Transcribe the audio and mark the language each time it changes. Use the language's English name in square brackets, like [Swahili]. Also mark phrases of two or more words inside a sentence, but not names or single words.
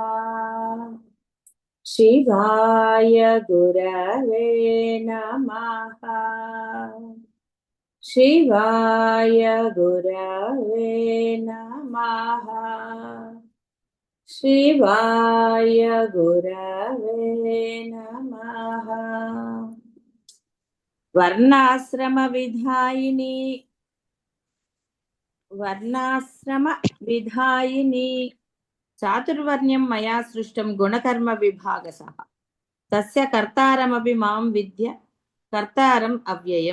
[Sanskrit] शिवाय गुरवे नमः। शिवाय गुरवे नमः। शिवाय गुरवे नमः। వర్ణాశ్రమ విధాయిని వర్ణాశ్రమ విధాయిని చాతుర్వర్ణ్యం మయా సృష్టం గుణకర్మ విభాగశః తస్య కర్తారమపి మాం విద్య కర్తారం అవ్యయం.